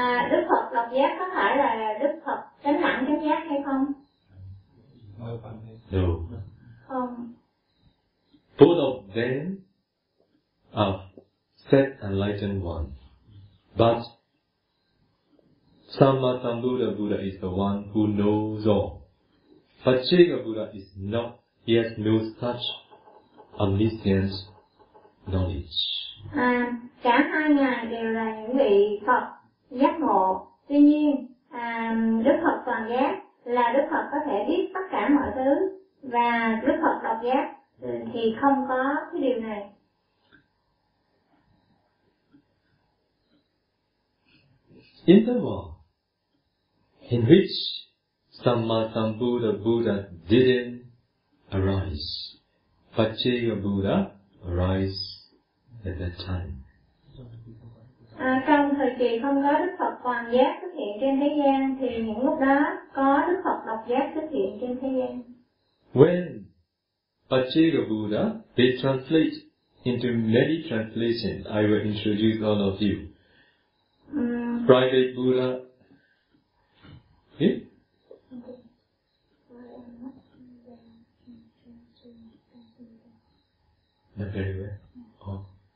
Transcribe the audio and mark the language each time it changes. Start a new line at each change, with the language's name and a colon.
Vietnamese: Đức Phật độc giác có phải là Đức Phật chánh hẳn chánh giác hay không?
English: No.
Vietnamese: Không.
English: Both of them are self-enlightened one, but Samma Sambuddha Buddha is the one who knows all. Pachika Buddha is not, he has no such omniscient knowledge.
Vietnamese: Cả hai ngài đều là những vị Phật giác ngộ. Tuy nhiên, Đức Phật toàn giác là Đức Phật có thể biết tất cả mọi thứ. Và Đức Phật độc giác thì không có cái điều này.
English: In the world in which Samma Sambuddha Buddha didn't arise, Pachika Buddha arise at that time.
Vietnamese: Trong thời kỳ không có Đức Phật toàn giác xuất hiện trên thế gian, thì những lúc đó có Đức Phật độc giác xuất hiện trên thế gian.
English: When Pachika Buddha, they translate into many translations, I will introduce all of you. Private Buddha, not very well.